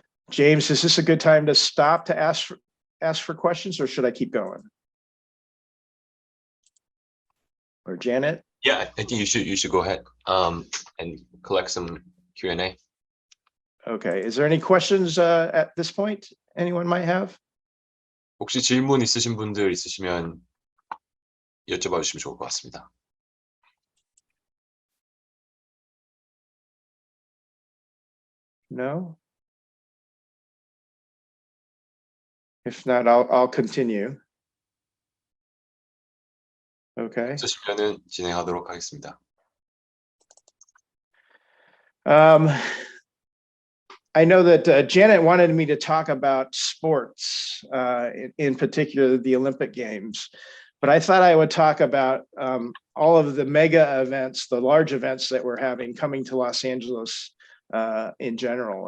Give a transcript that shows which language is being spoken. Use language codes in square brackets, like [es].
[en] James, is this a good time to stop to ask for questions, or should I keep going? Or Janet? Yeah, I think you should go ahead and collect some Q&A. Okay. Is there any questions at this point anyone might have? [ko] 혹시 질문 있으신 분들 있으시면 여쭤봐 주시면 좋을 것 같습니다. [en] No? If not, I'll continue. Okay. [ko] 있으시면은 진행하도록 하겠습니다. [en] I know that Janet wanted me to talk about sports, in particular the Olympic Games, but I thought I would talk about all of the mega events, the large events that we're having coming to Los Angeles in general.